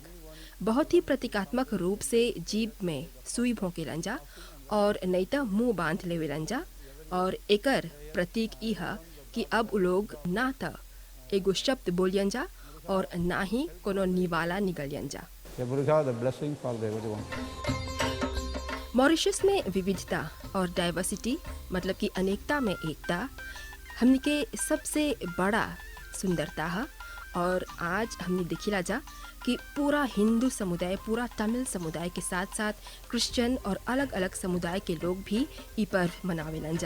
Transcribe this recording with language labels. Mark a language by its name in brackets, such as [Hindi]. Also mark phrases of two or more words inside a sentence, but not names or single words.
[Bhojpuri] बहुत ही प्रतीकात्मक रूप से जीभ में सुई भोंकेलन जा और नहीं तो मुंह बांध लेवेलन जा और एकर प्रतीक ई है कि अब उ लोग ना तो एगो शब्द बोलियन जा और ना ही कोनो निवाला निगलियन जा। [English] The Muruga, the blessing for everyone. [Bhojpuri] मॉरिशस में विविधता और डाइवर्सिटी मतलब कि अनेकता में एकता हमने के सबसे बड़ा सुंदरता है और आज हमने देखिला जा कि पूरा हिंदू समुदाय, पूरा तमिल समुदाय के साथ साथ क्रिश्चियन और अलग अलग समुदाय के लोग भी ई पर्व मनावेलन जा।